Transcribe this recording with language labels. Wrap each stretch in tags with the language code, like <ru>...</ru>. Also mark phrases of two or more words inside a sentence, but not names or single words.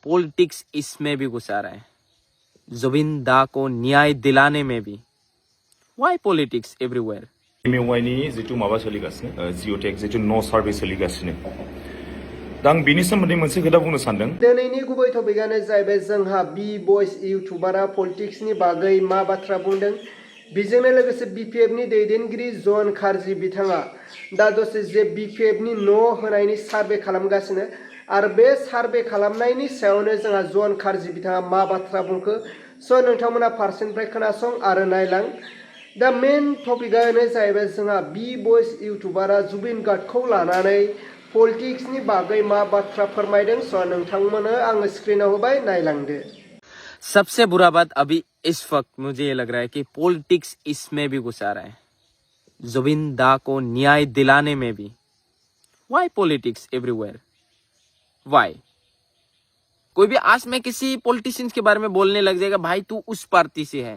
<hi>पॉलिटिक्स इसमें भी घुसा रहा है, जुबिन दा को न्याय दिलाने में भी।</hi> <en>why politics everywhere?</en> <brx>एमइउआइनि जितु माबा सोलिगासिनो जिअटेक जितु न सार्भे सोलिगासिनो दा आं बिनि सोमोन्दै मोनसे खोथा बुंनो सानदों। दिनैनि गुबै टपिकआनो जाहैबाय जोंहा बि बयस इउटुबारा पलिटिक्सनि बागै मा बाथ्रा बुंदों। बेजोंनो लोगोसे बिपिएफनि दैदेनगिरि जन खारजि बिथाङा दा दसे जे बिपिएफनि न' होनायनि सार्भे खालामगासिनो आरो बे सार्भे खालामनायनि सायावनो जोंहा जन खारजि बिथाङा मा बाथ्रा बुंखो। स' नोंथांमोना फारसेनिफ्राय खोनासं आरो नायलां। दा मेन टपिकआनो जाहैबाय जोंहा बि बयस इउटुबारा जुबिन गार्डखौ लानानै पलिटिक्सनि बागै मा बाथ्रा फोरमायदों। स' नोंथांमोननो आङो स्क्रिनाव होबाय, नायलांदो।</brx> <hi>सबसे बुरा बात अभी इस वक्त मुझे ये लग रहा है कि पॉलिटिक्स इसमें भी घुसा रहा है, जुबिन दा को न्याय दिलाने में भी।</hi> <en>why politics everywhere? वाई?</en> <hi>कोई भी आज में किसी पॉलिटिशियंस के बारे में बोलने लग जाएगा, भाई तू उस पार्टी से है।</hi>